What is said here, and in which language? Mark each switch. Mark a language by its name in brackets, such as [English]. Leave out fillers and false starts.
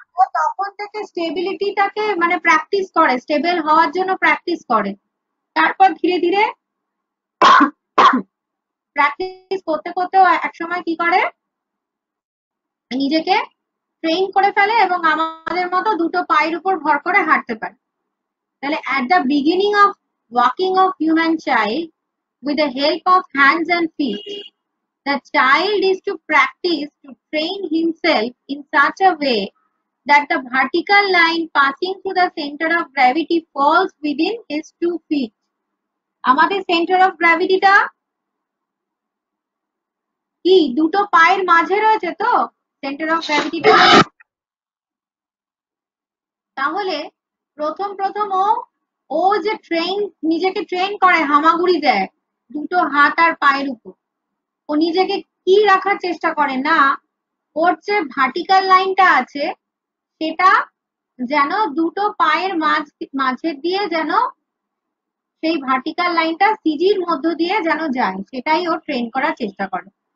[Bangla] ও তখন থেকে স্টেবিলিটিটাকে মানে প্র্যাকটিস করে, স্টেবল হওয়ার জন্য প্র্যাকটিস করে। তারপর ধীরে ধীরে প্র্যাকটিস করতে করতে ও একসময় কি করে, নিজেকে ট্রেন করে ফেলে এবং আমাদের মতো দুটো পায়ের উপর ভর করে হাঁটতে পারে। [English] তাহলে at the beginning of walking of human child with the help of hands and feet, the child is to practice to train himself in such a way that the vertical line passing through the center of gravity falls within his 2 feet. [Bangla] আমাদের centre of গ্র্যাভিটিটা কি দুটো পায়ের মাঝে রয়েছে তো, centre of গ্র্যাভিটিটা। তাহলে প্রথম প্রথম ও যে নিজেকে ট্রেন করে, হামাগুড়ি দেয় দুটো হাত আর পায়ের উপর, ও নিজেকে কি রাখার চেষ্টা করে না, ওর যে ভার্টিক্যাল লাইনটা আছে, সেটা যেন দুটো পায়ের মাঝে দিয়ে যেন সেই ভার্টিক্যাল লাইনটা সিজির মধ্য দিয়ে যেন যায়, সেটাই ও ট্রেন করার চেষ্টা করে।